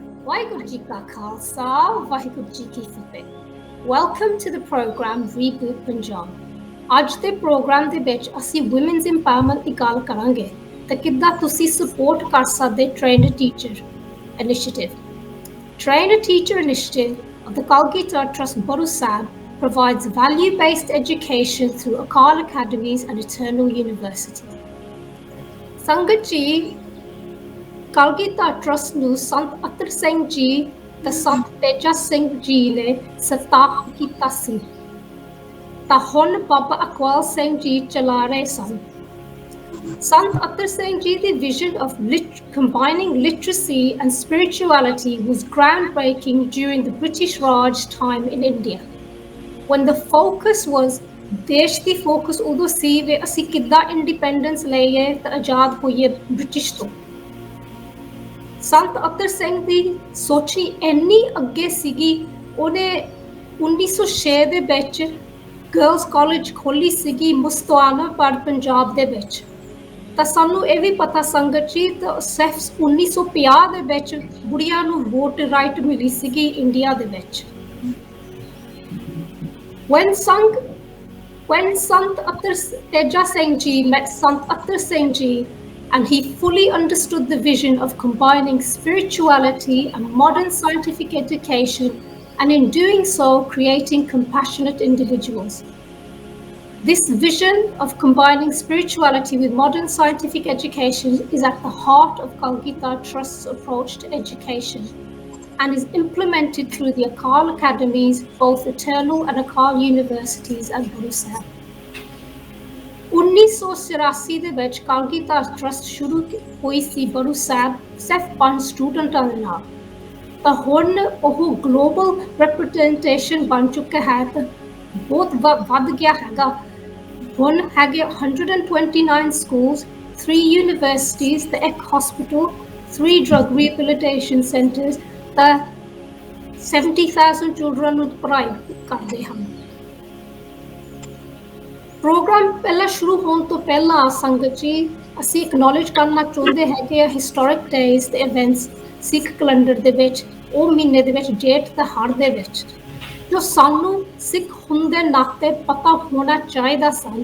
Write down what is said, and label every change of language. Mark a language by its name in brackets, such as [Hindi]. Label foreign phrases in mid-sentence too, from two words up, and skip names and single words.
[Punjabi] ਵਾਹਿਗੁਰੂ ਜੀ ਕਾ ਖਾਲਸਾ ਵਾਹਿਗੁਰੂ ਜੀ ਕੀ ਫਤਿਹ। [English] welcome to the program Reboot Punjab. [Punjabi] ਅੱਜ ਦੇ ਪ੍ਰੋਗਰਾਮ ਦੇ ਵਿੱਚ ਅਸੀਂ [English] women's empowerment [Punjabi] ਦੀ ਗੱਲ ਕਰਾਂਗੇ ਤੇ ਕਿੱਦਾਂ ਤੁਸੀਂ ਸਪੋਰਟ ਕਰ ਸਕਦੇ ਟ੍ਰੇਨਡ ਟੀਚਰ ਇਨੀਸ਼ੀਏਟਿਵ। [English] Trained Teacher Initiative of the Kalgita Trust Baru Sahib provides value-based education through AKAL academies and Eternal University. [Punjabi] Sangat ji, Kalgita Trust ਨੂੰ ਸੰਤ ਅਤਰ ਸਿੰਘ ਜੀ ਤੇ ਸੰਤ ਤੇਜਾ ਸਿੰਘ ਜੀ ਨੇ ਸਥਾਪਿਤ ਕੀਤਾ ਸੀ ਤਾਂ ਹੁਣ ਬਾਬਾ ਅਕਵਾਲ ਸਿੰਘ ਜੀ ਚਲਾ ਰਹੇ ਸਨ। [English] Sant Atar Singh Ji, the vision of combining literacy and spirituality was groundbreaking during the British Raj time in India. When the focus was, [Punjabi] ਦੇਸ਼ ਦੀ ਫੋਕਸ ਉਦੋਂ ਸੀ ਵੀ ਅਸੀਂ ਕਿੱਦਾਂ ਇੰਡੀਪੈਂਡੈਂਸ ਲਈਏ ਤੇ ਆਜ਼ਾਦ ਹੋਈਏ ਬ੍ਰਿਟਿਸ਼ ਤੋਂ। ਸੰਤ ਅਤਰ ਸਿੰਘ ਦੀ ਸੋਚੀ ਇੰਨੀ ਅੱਗੇ ਸੀਗੀ, ਉਹਨੇ 1906 ਦੇ ਵਿੱਚ ਗਰਲਸ ਕਾਲਜ ਖੋਲ੍ਹੀ ਸੀਗੀ ਮੁਸਤਫਾਨਾਬਾਦ ਪੰਜਾਬ ਦੇ ਵਿੱਚ। ਤਾਂ ਸਾਨੂੰ ਇਹ ਵੀ ਪਤਾ ਸੰਗਤ ਜੀ ਤਾਂ ਸਿਰਫ 1950 ਦੇ ਵਿੱਚ ਕੁੜੀਆਂ ਨੂੰ [English] vote right [Punjabi] ਮਿਲੀ ਸੀਗੀ ਇੰਡੀਆ ਦੇ ਵਿੱਚ। [English] When Sant Atar Teja Singh Ji met Sant Atar Singh Ji and he fully understood the vision of combining spirituality and modern scientific education, and in doing so creating compassionate individuals. This vision of combining spirituality with modern scientific education is at the heart of Kalgita Trust's approach to education and is implemented through the AKAL academies, both Eternal and AKAL universities at Baru Sahib. [Punjabi] 1984 ਦੇ ਵਿੱਚ Kalgita Trust ਸ਼ੁਰੂ ਹੋਈ ਸੀ Baru Sahib ਸਿਰਫ 5 ਸਟੂਡੈਂਟਾਂ ਦੇ ਨਾਲ, ਤਾਂ ਹੁਣ ਉਹ [English] global representation [Punjabi] ਬਣ ਚੁੱਕਾ ਹੈ ਤੇ ਬਹੁਤ ਵੱਧ ਗਿਆ ਹੈਗਾ। ਹੁਣ ਹੈਗੇ [English] 129 schools, 3 universities [Punjabi] ਤੇ [English] 1 hospital, 3 drug rehabilitation centers [Punjabi] ਤਾਂ 70,000 children ਨੂੰ ਪੜ੍ਹਾਈ ਕਰਦੇ ਹਨ। ਪ੍ਰੋਗਰਾਮ ਪਹਿਲਾਂ ਸ਼ੁਰੂ ਹੋਣ ਤੋਂ ਪਹਿਲਾਂ ਸੰਗਤ ਜੀ ਅਸੀਂ ਐਕਨੋਲੇਜ ਕਰਨਾ ਚਾਹੁੰਦੇ ਹੈਗੇ ਆ [English] historic days [Punjabi] ਤੇ ਇਵੈਂਟਸ ਸਿੱਖ ਕੈਲੰਡਰ ਦੇ ਵਿੱਚ, ਉਹ ਮਹੀਨੇ ਦੇ ਵਿੱਚ ਜੇਠ ਤੇ ਹਾੜ ਦੇ ਵਿੱਚ ਜੋ ਸਾਨੂੰ ਸਿੱਖ ਹੁੰਦੇ ਨਾਤੇ ਪਤਾ ਹੋਣਾ ਚਾਹੀਦਾ ਸਨ।